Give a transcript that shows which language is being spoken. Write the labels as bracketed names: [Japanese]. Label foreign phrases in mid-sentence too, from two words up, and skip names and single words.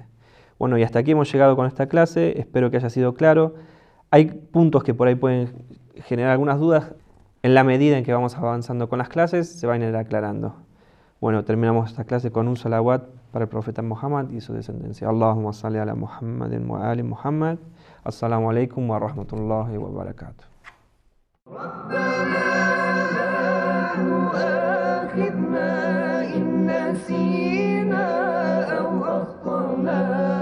[Spanish] Bueno, y hasta aquí hemos llegado con esta clase. Espero que haya sido claro. Hay puntos que por ahí pueden generar algunas dudas. En la medida en que vamos avanzando con las clases, se van a ir aclarando. Bueno, terminamos esta clase con un salawat para el profeta Muhammad y su descendencia. [Arabic] اللهم صل على محمد وآل محمد. السلام عليكم ورحمة الله وبركاته. إن نسينا أو أخطأنا